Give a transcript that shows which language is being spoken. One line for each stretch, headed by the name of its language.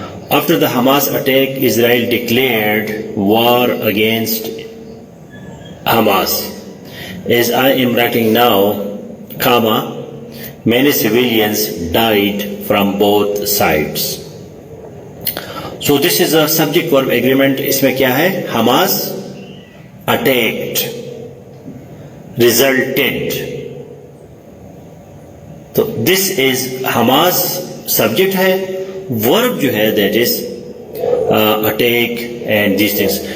English: After the Hamas attack, Israel declared war against Hamas. As I am writing now, comma, many civilians died from both sides. So this is a subject verb agreement.
Urdu: اس میں کیا ہے,
English: Hamas attacked, resulted. So this is Hamas subject ہے, verb جو ہے that is attack and these things.